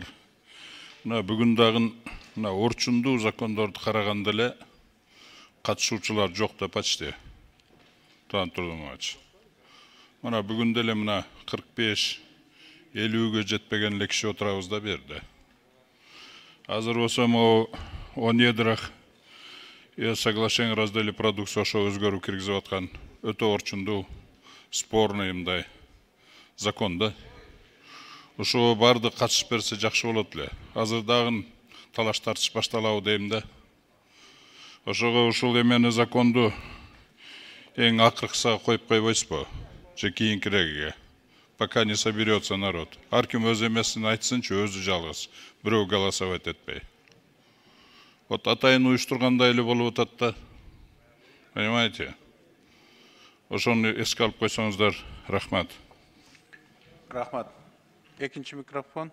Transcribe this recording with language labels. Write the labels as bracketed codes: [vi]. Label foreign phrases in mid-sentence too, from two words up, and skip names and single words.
[ky] Бүгүн дагы орчундуу закондорду караганда эле катышуучулар жок да почти. Талант Турмаматович. Бүгүн деле 45-50-ге жетпеген эле киши отурабыз да берде. Азыр болсо могу 10 [ru] едрах соглашение о разделе продукции [ky] ошо өзгөрүү киргизип аткан өтө орчундуу спорный мындай закон да. Ошо барды катышып берсе жакшы болот эле. Азыр дагы талаш тартыш башталабы дейм да. Ошого ушул эмени законду эң акыркысына коюп койбойсузбу? Же кийинкирээге. [ru] Пока не соберется народ. [ky] Ар ким өз эмесин айтсынчы, өзү жалгыз. Бирөө голосовать этпей. Вот атайын уюштургандай эле болуп атат да. [ru] Понимаете? [ky] Ошону эске алып койсоңуздар, рахмат. Рахмат. Экинчи микрофон.